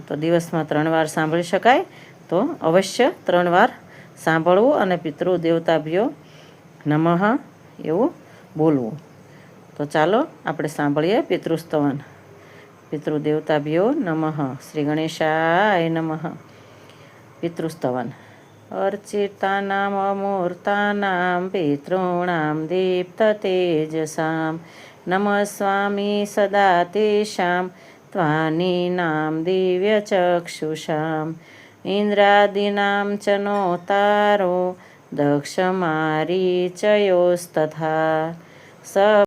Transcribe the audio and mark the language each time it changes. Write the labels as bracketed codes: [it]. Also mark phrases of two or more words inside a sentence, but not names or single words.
[gu] તો દિવસમાં 3 વાર સાંભળી શકાય તો અવશ્ય 3 વાર સાંભળવું અને [sa] પિતૃ દેવતાભ્યો નમઃ [gu] એવું બોલવું। તો ચાલો આપણે સાંભળીએ પિતૃસ્તવન। [sa] પિતૃદેવતાભ્યો નમઃ। શ્રી ગણેશાય નમઃ। [gu] પિતૃસ્તવન। [sa] अर्चितानाम् अमूर्तानां पितॄणां दीप्ततेजसां नमस्वामि सदा तेषां त्वानीनां दिव्यचक्षुषाम् इन्द्रादीनां च नोतारो दक्षमारीचयोस्तथा स